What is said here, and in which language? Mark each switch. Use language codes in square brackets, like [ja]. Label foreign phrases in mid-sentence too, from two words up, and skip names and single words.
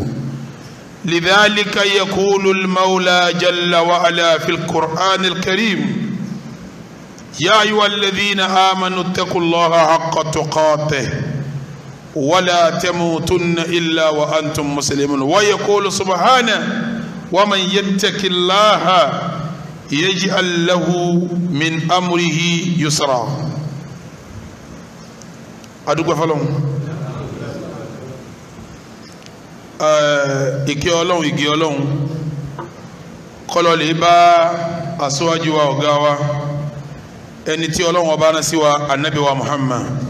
[ar] لذلك يقول المولى جل وعلا في القرآن الكريم يا أيها الذين آمنوا اتقوا الله حق تقاته ولا تموتن إلا وأنتم مسلمون. ويقول سبحانه ومن يتق الله يجعل له من أمره يسرا. [yo] adúgbò fọlọ́hún ìkẹ́ ọlọ́hún ìgẹ́ ọlọ́hún kọlọ lè bá aṣáájú wa ọ̀gá wa ẹni tí ọlọ́hún ọba rán sí wa anabi wa Muhammad.